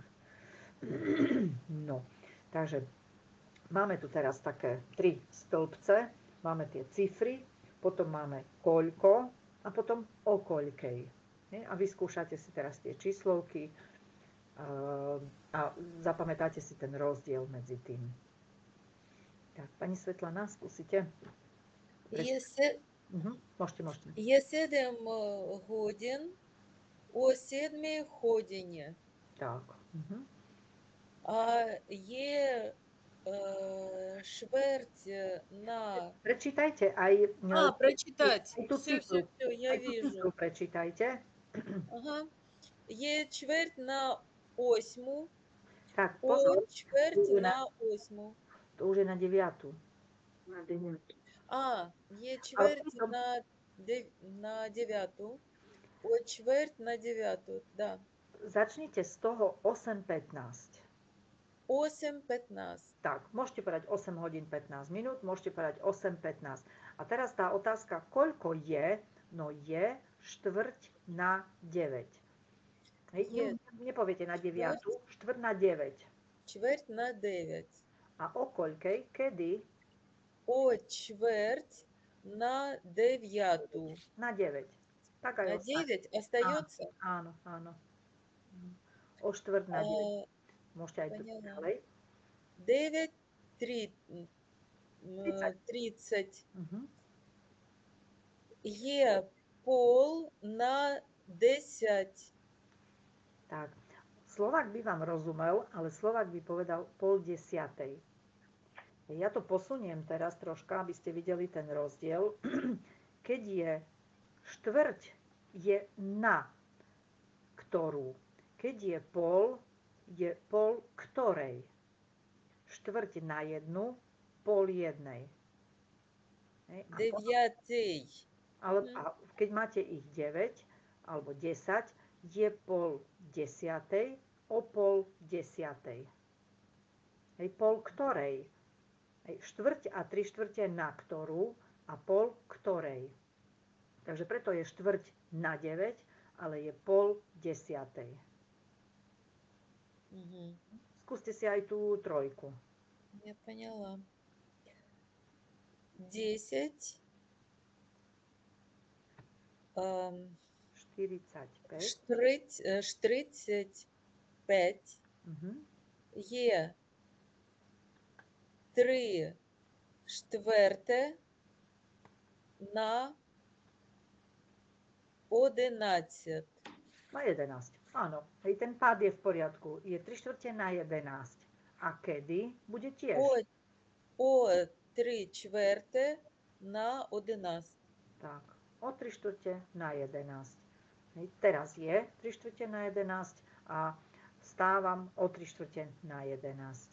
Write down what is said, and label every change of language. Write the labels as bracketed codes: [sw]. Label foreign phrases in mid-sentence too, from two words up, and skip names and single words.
[sk] No, takže máme tu teraz také 3 stĺpce, máme tie cifry, potom máme koľko a potom o koľkej. A vyskúšate si teraz tie číslovky a zapamätáte si ten rozdiel medzi tým. Tak, pani Svetlana, skúsite? Môžete. [uk] Є 7 годин о 7 годині. Так. А є чверть на... [sk] Prečítajte aj... [ru] прочитать. [sk] Aj tú [uk] Все, [sk] cifru. [uk] я [sk] Aj tú [uk] вижу. [sk] cifru prečítajte. [uk] Ага. Є чверть на 8. [sk] Tak, [uk] О [sk] pozor, [uk] чверть на 8. [sk] to už je na 9. [uk] На 9. Є чверть потім- на 9. О чверть на 9. Да. [sk] Začnite z toho 8:15. 8:15. Tak, môžete povedať 8 hodín 15 minút, môžete povedať 8:15. A teraz tá otázka, koľko je? No je štvrť na 9. Je. Nepoviete na 9, štvrť na 9. [uk] Чверть на 9. [sk] A o koľkej? Kedy? [uk] О чверть на 9. [sk] Na 9. Tak aj [uk] На [sk] ostane. [ru] 9 остается? [sk] Áno. O štvrť na 9. Môžete aj tu [ru] Поняла. [sk] ďalej. 9, 30. 30. Mhm. [uk] Є пол на 10. [sk] Tak. Slovák by vám rozumel, ale Slovák by povedal 9:30. Ja to posuniem teraz troška, aby ste videli ten rozdiel. Keď je štvrť, je na ktorú. Keď je pol ktorej. Štvrť na 1, pol 1. [uk] Дев'ятий. [sk] A keď máte ich 9 alebo 10, je pol 10, o pol 10. Pol ktorej. Štvrť a 3/4 na ktorú a pol ktorej. Takže preto je štvrť na 9, ale je pol 10. Skúste si aj tú trojku. [ru] Я поняла. 10. 45. [uk] 45. Є 3/4 на 11. [sk] Na 11. Áno, ten pád je v poriadku. Je 3/4 na 11. A kedy? Bude tiež. [uk] О 3/4 на 11. [sk] Tak, o 3/4 na 11. Teraz je 3/4 na 11 a vstávam o 3/4 na 11.